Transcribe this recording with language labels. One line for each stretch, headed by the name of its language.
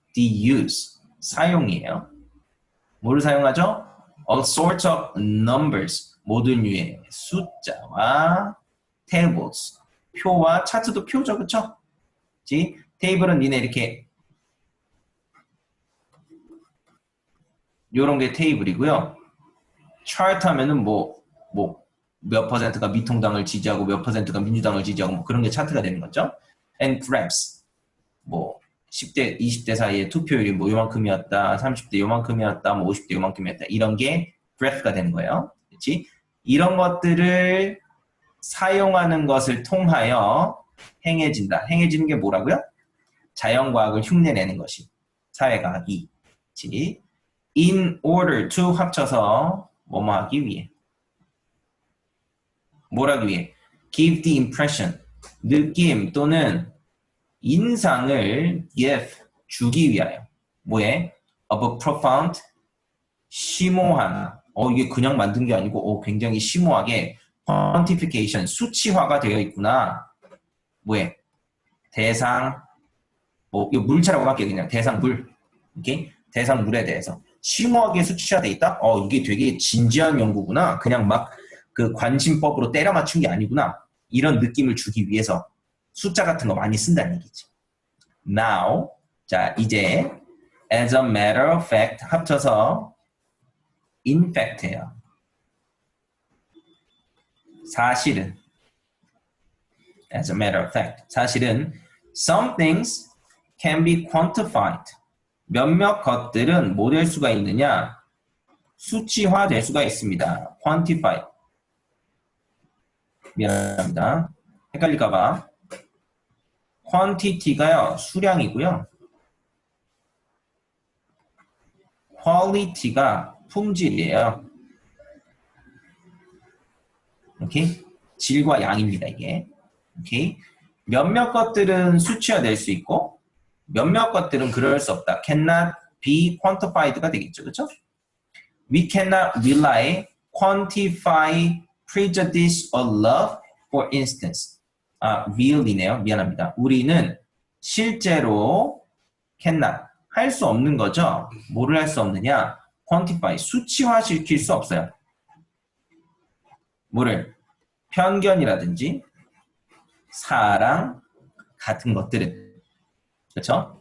English: The use
Korean: 사용이에요. 뭐를 사용하죠?
English: All sorts of numbers
Korean: 모든 류의 숫자와
English: tables
Korean: 표와 차트도 표죠, 그쵸? 테이블은 니네 이렇게 요런 게 테이블이고요. 차트 하면은 몇 퍼센트가 미통당을 지지하고 몇 퍼센트가 민주당을 지지하고 뭐 그런 게 차트가 되는 거죠.
English: And graphs
Korean: 10대, 20대 사이에 투표율이 뭐 요만큼이었다, 30대 요만큼이었다, 뭐 50대 요만큼이었다 이런 게 graph가 되는 거예요. 그렇지? 이런 것들을 사용하는 것을 통하여 행해진다. 행해지는 게 뭐라고요? 자연과학을 흉내내는 것이 사회과학이. 그렇지?
English: In order to
Korean: 합쳐서 뭐뭐 하기 위해. 뭘 하기 위해?
English: Give the impression.
Korean: 느낌 또는 인상을 give 주기 위하여. 뭐에?
English: Of a profound
Korean: 심오한. 이게 그냥 만든 게 아니고 굉장히 심오하게 quantification 수치화가 되어 있구나. 뭐에? 대상 이거 물체라고 할게요. 그냥 대상 물. 오케이? 대상 물에 대해서 심오하게 수치화돼 있다? 이게 되게 진지한 연구구나. 그냥 막 그 관심법으로 때려 맞춘 게 아니구나. 이런 느낌을 주기 위해서 숫자 같은 거 많이 쓴다는 얘기지.
English: Now,
Korean: 자 이제
English: as a matter of fact
Korean: 합쳐서
English: in fact예요.
Korean: 사실은
English: as a matter of fact 사실은 some things can be quantified.
Korean: 몇몇 것들은 뭐 될 수가 있느냐? 수치화 될 수가 있습니다. quantify. 미안합니다. 헷갈릴까봐. quantity가요, 수량이고요. quality가 품질이에요. 오케이? 질과 양입니다, 이게. 오케이? 몇몇 것들은 수치화될 수 있고, 몇몇 것들은 그럴 수 없다.
English: cannot be quantified
Korean: 가 되겠죠, 그렇죠?
English: We cannot rely, quantify, prejudice or love, for instance.
Korean: real이네요. 미안합니다. 우리는 실제로 cannot, 할 수 없는 거죠. 뭐를 할 수 없느냐? quantify, 수치화시킬 수 없어요. 뭐를? 편견이라든지 사랑 같은 것들은. 그렇죠?